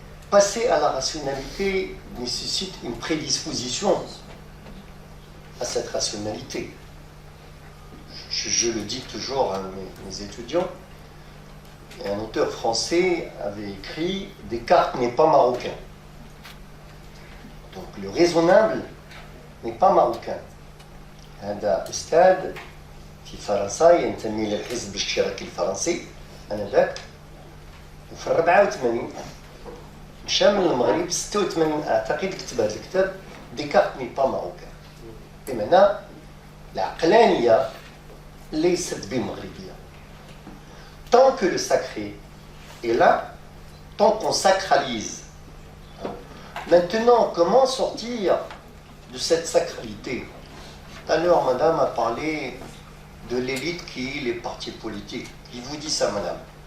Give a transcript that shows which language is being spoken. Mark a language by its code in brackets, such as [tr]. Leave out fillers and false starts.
[fr] Passer à la rationalité nécessite une prédisposition à cette rationalité. Je le dis toujours à mes étudiants. Un auteur français avait écrit « Descartes n'est pas marocain ». Donc le raisonnable n'est pas marocain. [ar] هذا أستاذ في فرنسا ينتمي للحزب الاشتراكي الفرنسي آنذاك وفي 84 مشى من المغرب 86 أعتقد كتب هذا الكتاب [fr] ديكارت ني با ماروكان. [ar] بمعنى العقلانية ليست بمغربية. [fr] Tant que le sacré est là, tant qu'on sacralise. Maintenant, comment sortir de cette sacralité? Tout à l'heure, madame a parlé de l'élite qui est les partis politiques. Qui vous dit ça, madame?